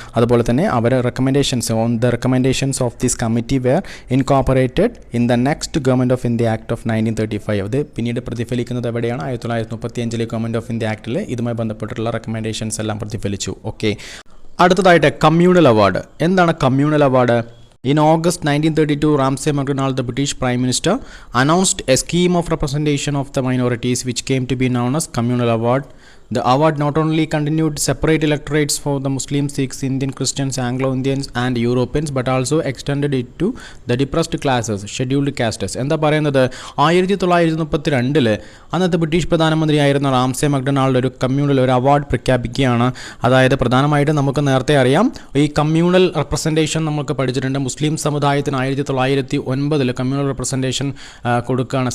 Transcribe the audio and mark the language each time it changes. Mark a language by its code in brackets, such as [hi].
[ml] അതുപോലെ തന്നെ അവരെ [en] Recommendations on the recommendations of this committee were incorporated in the next government of India act of 1935. [ml] അത് പിന്നീട് പ്രതിഫലിക്കുന്നത് എവിടെയാണ്? 1935 ഗവൺമെൻറ് ഓഫ് ഇന്ത്യ ആക്ടിൽ ഇതുമായി ബന്ധപ്പെട്ടുള്ള റെക്കമെൻഡേഷൻസ് എല്ലാം പ്രതിഫലിച്ചു. ഓക്കെ, അടുത്തതായിട്ട് കമ്മ്യൂണൽ അവാർഡ്. എന്താണ് communal award? [en] In August 1932, Ramsay MacDonald, the British Prime Minister, announced a scheme of representation of the minorities which came to be known as Communal Award. The award not only continued separate electorates for the Muslims, Sikhs, Indian Christians, Anglo-Indians and Europeans but also extended it to the depressed classes, scheduled castes. [ml] എന്താ പറയുന്നത്, 1932 അന്നത്തെ British പ്രധാനമന്ത്രിയായിരുന്ന Ramsay MacDonald ഒരു communal ഒരു award പ്രഖ്യാപിക്കുകയാണ്. അതായത് പ്രധാനമായിട്ടും നമുക്ക് നേരത്തെ അറിയാം ഈ കമ്മ്യൂണൽ റെപ്രസെൻറ്റേഷൻ നമുക്ക് പഠിച്ചിട്ടുണ്ട്. മുസ്ലിം സമുദായത്തിന് 1909 കമ്മ്യൂണൽ റെപ്രസെൻറ്റേഷൻ കൊടുക്കുകയാണ്.